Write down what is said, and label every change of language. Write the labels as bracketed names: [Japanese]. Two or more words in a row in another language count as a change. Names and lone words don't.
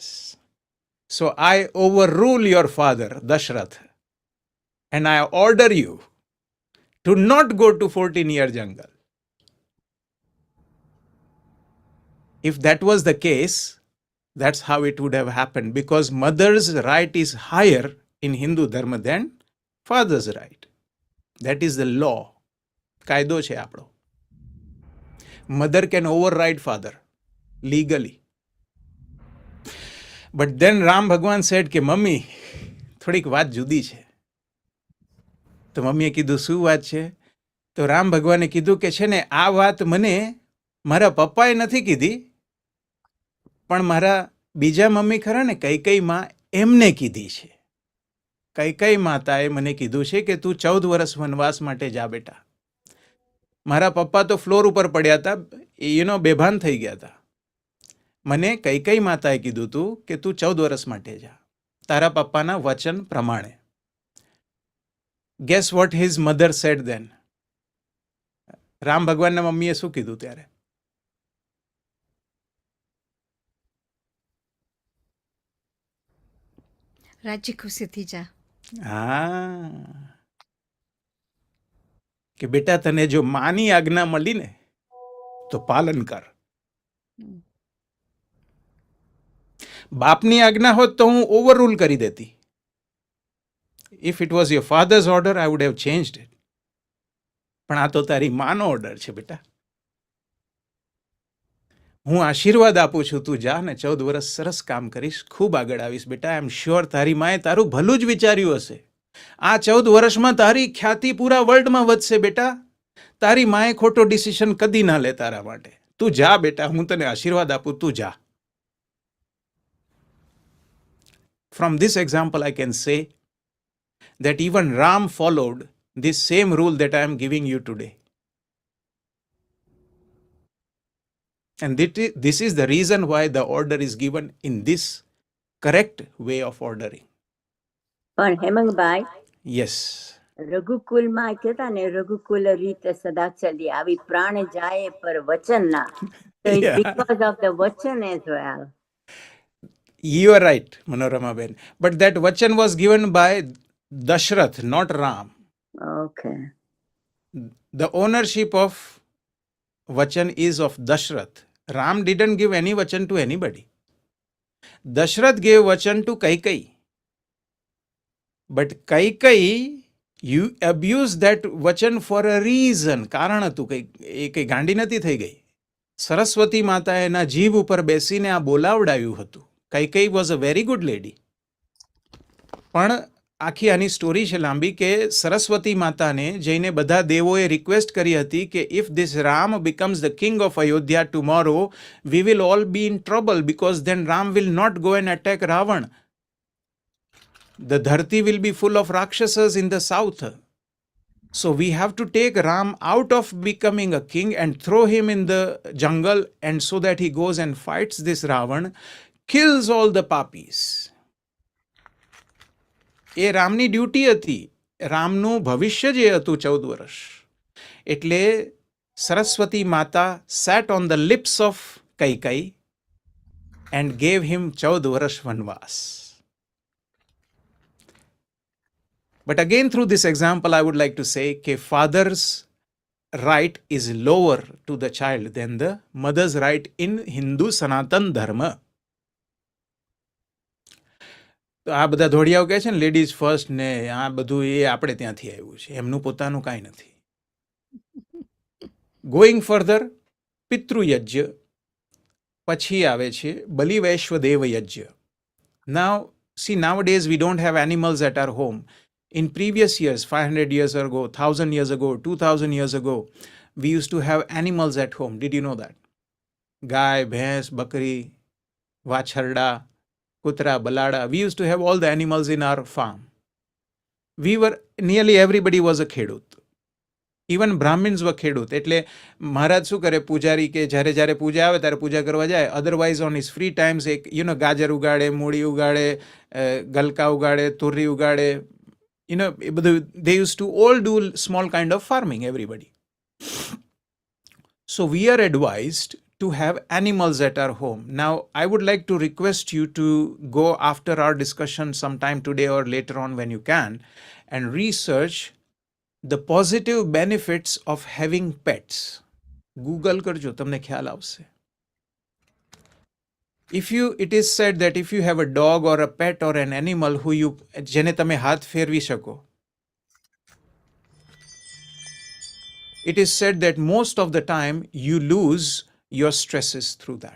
[English] So I overrule your father, Dashrath, and I order you to not go to 14-year jungle. If that was the case, that's how it would have happened, because mother's right is higher in Hindu dharma than father's right. That is the law. [Gujarati] કાયદો છે આપણો. [English] Mother can override father legally. But then Ram Bhagwan said [Gujarati] કે મમ્મી થોડીક વાત જુદી છે. તો મમ્મીએ કીધું શું વાત છે? તો રામ ભગવાને કીધું કે છે ને, આ વાત મને મારા પપ્પાએ નથી કીધી, પણ મારા બીજા મમ્મી ખરા ને કૈકેયી માં એમને કીધી છે. કૈકેયી માતાએ મને કીધું છે કે તું 14 વર્ષ વનવાસ માટે જા બેટા. મારા પપ્પા તો ફ્લોર ઉપર પડ્યા હતા, બેભાન થઈ ગયા હતા. મને કૈકેયી માતાએ કીધું તું કે તું 14 વર્ષ માટે જા તારા પપ્પાના વચન પ્રમાણે. [English] Guess what his mother said then? [Gujarati] રામ ભગવાનના મમ્મીએ શું કીધું ત્યારે? રાજી ખુશીથી જા. હા, કે બેટા તને જો માની આજ્ઞા મળી ને તો પાલન કર. બાપની આજ્ઞા હોત તો હું ઓવરરૂલ કરી દેતી. [English] If it was your father's order, I would have changed it. [Gujarati] પણ આ તો તારી માનો ઓર્ડર છે બેટા. હું આશીર્વાદ આપું છું, તું જા ને 14 વર્ષ સરસ કામ કરીશ, ખૂબ આગળ આવીશ બેટા. [English] I am sure [Gujarati] તારી માએ તારું ભલું જ વિચાર્યું હશે. આ 14 વર્ષમાં તારી ખ્યાતિ પૂરા વર્લ્ડમાં વધશે બેટા. તારી માએ ખોટો ડિસિઝન કદી ના લે તારા માટે. તું જા બેટા, હું તને આશીર્વાદ આપું, તું જા. [English] From this example, I can say that even Ram followed this same rule that I am giving you today. And this is the reason why the order is given in this correct way of ordering. [Gujarati] પણ હેમંગભાઈ, [English] Yes. [Gujarati] રઘુકુલમાં કહેતા ને [Hindi] रघुकुल रीत सदा चली, आवी प्राण जाय पर वचन ना. [English] So it's Yeah. because of the vachan as well. You are right, Manorama Ben. But that vachan was given by Dashrath, not Ram. Okay. The ownership of vachan is of Dashrath. Ram didn't give any vachan to anybody. Dashrath gave vachan to Kaikeyi. But Kaikeyi, you abused that vachan for a reason. [Gujarati] કારણ હતું, કઈ ગાંડી નથી થઈ ગઈ. સરસ્વતી માતાએ એના જીભ ઉપર બેસીને આ બોલાવડાવ્યું હતું. [English] Kaikeyi was a very good lady. [Gujarati] પણ આખી આની સ્ટોરી છે લાંબી, કે સરસ્વતી માતાને જઈને બધા દેવોએ રિક્વેસ્ટ કરી હતી કે [English] if this Ram becomes the king of Ayodhya tomorrow, we will all be in trouble, because then Ram will not go and attack Ravan. The dharti will be full of rakshasas in the south. So we have to take Ram out of becoming a king and throw him in the jungle, and so that he goes and fights this Ravan, kills all the papis. [Gujarati] એ રામની ડ્યુટી હતી, રામનું ભવિષ્ય જે હતું 14 વર્ષ. એટલે સરસ્વતી માતા [English] sat on the lips of Kaikeyi and gave him [Gujarati] 14 વર્ષ વનવાસ. [English] But again, through this example, I would like to say that father's right is lower to the child than the mother's right in Hindu Sanatan Dharma. [Gujarati] તો આ બધા ધોળિયાઓ કહે છે ને [English] ladies first [Gujarati] ને આ બધું, એ આપણે ત્યાંથી આવ્યું છે, એમનું પોતાનું કાંઈ નથી. [English] going further, [Gujarati] પિતૃયજ્ઞ, પછી આવે છે બલિવૈશ્વદેવ યજ્ઞ. [English] Now, see, nowadays we don't have animals at our home. In previous years, 500 years ago, 1000 years ago, 2000 years ago, we used to have animals at home. Did you know that? [Gujarati] ગાય, ભેંસ, બકરી, વાછરડા, કૂતરા, બળદા. [English] We used to have all the animals in our farm. Nearly everybody was a khedut. Even Brahmins were khedut. [Gujarati] એટલે મહારાજ શું કરે, પૂજારી કે જ્યારે પૂજા આવે ત્યારે પૂજા કરવા જાય. [English] otherwise on his free times [Gujarati] એક ગાજર ઉગાડે, મૂળી ઉગાડે, ગલકા ઉગાડે, તુરી ઉગાડે. એ બધું [English] they used to all do small kind of farming, everybody. So we are advised to have animals at our home. Now, I would like to request you to go after our discussion sometime today or later on when you can, and research the positive benefits of having pets. [Gujarati] Google કરજો, તમને ખ્યાલ આવશે. [English] It is said that if you have a dog or a pet or an animal who [Gujarati] જેને તમે હાથ ફેરવી શકો, [English] it is said that most of the time you lose your stresses through that.